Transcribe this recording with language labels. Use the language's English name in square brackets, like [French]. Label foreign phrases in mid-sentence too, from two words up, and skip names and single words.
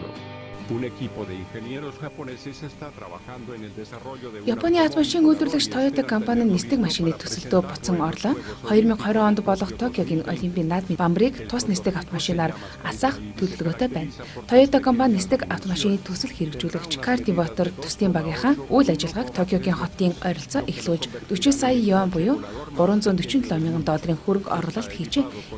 [Spanish] Un equipo de ingenieros japoneses está trabajando en el desarrollo de una [Mongolian] Японы автомашин үйлдвэрлэгч Toyota компани нисдэг машины төсөлдөө буцан орлоо. 2020 онд болох Токиогийн Олимпийн наадмын бамбарыг тус нисдэг автомашинаар асаах төлөвлөгөөтэй байна. Toyota компани нисдэг автомашины төсөл хэрэгжүүлэгч Карти Ботер төслийн багийнхаа үйл ажиллагааг Токиогийн хотын ойролцоо эхлүүлж 40 сая йен буюу $347 мянган долларын хөрөнгө оруулалт хийжээ.